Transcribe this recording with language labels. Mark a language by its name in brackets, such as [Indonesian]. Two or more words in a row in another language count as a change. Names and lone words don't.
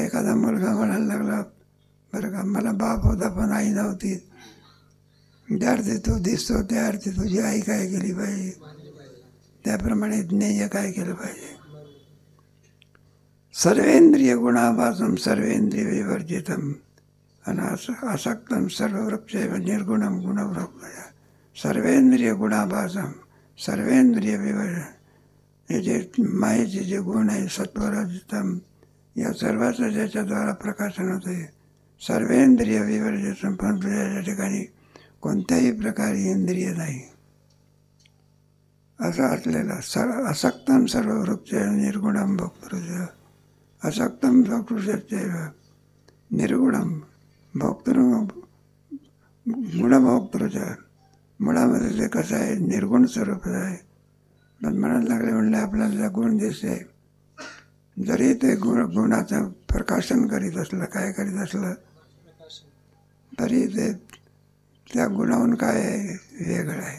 [Marathi] एखादा मुलगा म्हणायला लागला बरं का मला बाप होता पण आई नव्हती. ज्या अर्थी तो दिसतो त्या अर्थी तुझी आई काय केली पाहिजे, त्याप्रमाणे ज्ञेय काय केलं पाहिजे. [Sanskrit] सर्वेंद्रिय गुणाभासम सर्वेंद्रिय विवर्जितम आणि असक्तम सर्ववृक्ष निर्गुणम गुणवृक्ष. सर्वेंद्रिय गुणाभासम सर्वेंद्रिय विवर्जन. [Marathi] हे जे मायेचे जे गुण आहे सत्वरजतम या सर्वाचं ज्याच्याद्वारा प्रकाशन होते. [Sanskrit] सर्वेंद्रिय विवर्जितम [Marathi] पण तुझ्या ठिकाणी कोणत्याही प्रकारे इंद्रिय नाही असं असलेलं. [Sanskrit] असक्तम सर्ववृक्ष निर्गुणम भोक्तृ. असक्तम भोक्तृ निर्गुणम भोक्तृ गुणभोक्तृ. [Marathi] मुळामध्ये ते कसं आहे निर्गुण स्वरूप आहे. पण म्हणायला लागले म्हणले आपल्याला गुण दिसते. जरी ते गुणाचं प्रकाशन करीत असलं काय करीत असलं तरी ते त्या गुणाहून काय आहे वेगळं आहे.